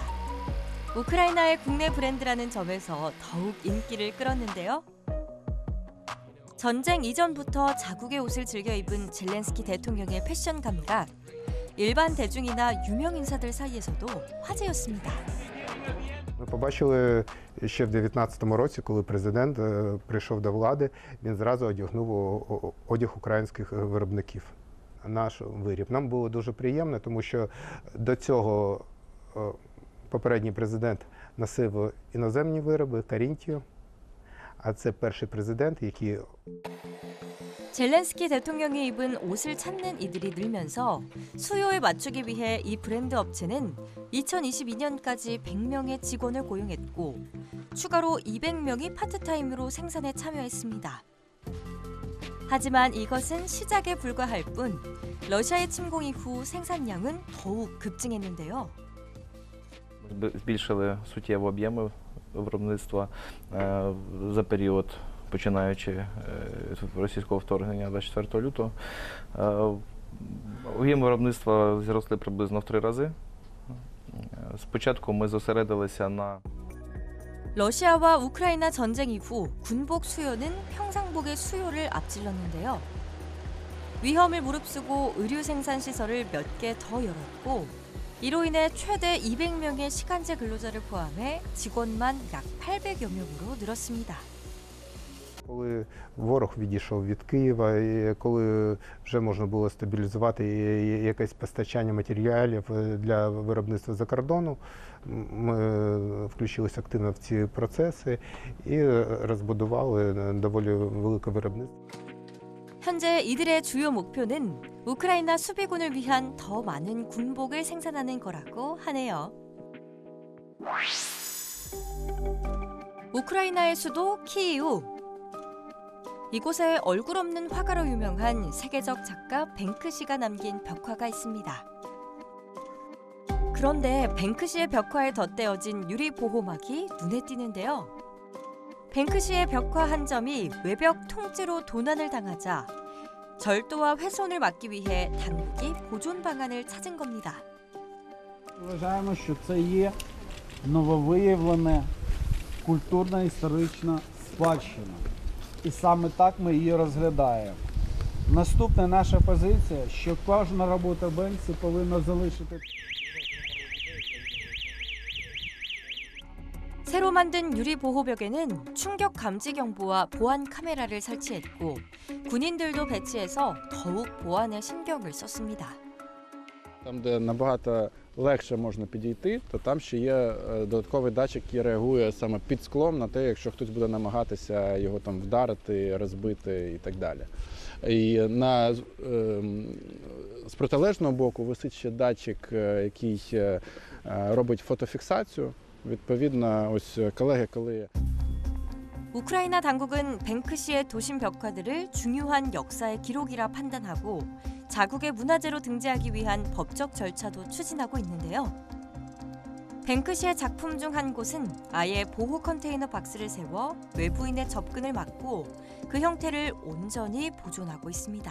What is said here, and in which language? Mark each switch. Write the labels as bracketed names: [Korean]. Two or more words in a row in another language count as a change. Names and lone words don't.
[Korean] 우크라이나의 국내 브랜드라는 점에서 더욱 인기를 끌었는데요. 전쟁 이전부터 자국의 옷을 즐겨 입은 젤렌스키 대통령의 패션 감각, 일반 대중이나 유명 인사들 사이에서도 화제였습니다. [Ukrainian] Ми побачили ще в 2019 році, коли президент прийшов до влади, він зразу одягнув одяг українських виробників. Наш виріб. Нам було дуже приємно, тому що до цього попередній президент носив іноземні вироби, Карінтію, а це перший президент, який... [Korean] 젤렌스키 대통령이 입은 옷을 찾는 이들이 늘면서 수요에 맞추기 위해 이 브랜드 업체는 2022년까지 100명의 직원을 고용했고 추가로 200명이 파트타임으로 생산에 참여했습니다. 하지만 이것은 시작에 불과할 뿐 러시아의 침공 이후 생산량은 더욱 급증했는데요. [Ukrainian] збільшили суттєво об'єми виробництва за період, починаючи з російського вторгнення 24 лютого. Об'єми виробництва зросли приблизно в 3 рази. Спочатку ми зосередилися на [Korean] 러시아와 우크라이나 전쟁 이후 군복 수요는 평상복의 수요를 앞질렀는데요. 위험을 무릅쓰고 의류 생산 시설을 몇 개 더 열었고 이로 인해 최대 200명의 시간제 근로자를 포함해 직원만 약 800여 명으로 늘었습니다. [Ukrainian] Коли ворог відійшов від Києва, і коли вже можна було стабілізувати якесь постачання матеріалів для виробництва за кордону, ми включилися активно в ці процеси і розбудували доволі велике виробництво. [Korean] 현재 이들의 주요 목표는 우크라이나 수비군을 위한 더 많은 군복을 생산하는 거라고 하네요. 우크라이나의 수도 키이우. 이곳에 얼굴 없는 화가로 유명한 세계적 작가 뱅크시가 남긴 벽화가 있습니다. 그런데 뱅크시의 벽화에 덧대어진 유리 보호막이 눈에 띄는데요. 뱅크시의 벽화 한 점이 외벽 통째로 도난을 당하자 절도와 훼손을 막기 위해 당국이 보존 방안을 찾은 겁니다. [Ukrainian] Вважаємо, що це є нововиявлена культурно-історична спадщина. І саме так ми її розглядаємо. Наступна наша позиція, що кожна робота Бенксі повинна залишити. [Korean] 새로 만든 유리 보호벽에는 충격 감지 경보와 보안 카메라를 설치했고 군인들도 배치해서 더욱 보안에 신경을 썼습니다. [Ukrainian] Там, де набагато легше можна підійти, то там ще є додатковий датчик, який реагує саме під склом на те, якщо хтось буде намагатися його там вдарити, розбити і так далі. І з протилежного боку висить ще датчик, який робить фотофіксацію. Відповідно, ось колеги, коли [Korean] 우크라이나 당국은 뱅크 씨의 도심 벽화들을 중요한 역사의 기록이라 판단하고 자국의 문화재로 등재하기 위한 법적 절차도 추진하고 있는데요. 뱅크 씨의 작품 중 한 곳은 아예 보호 컨테이너 박스를 세워 외부인의 접근을 막고 그 형태를 온전히 보존하고 있습니다.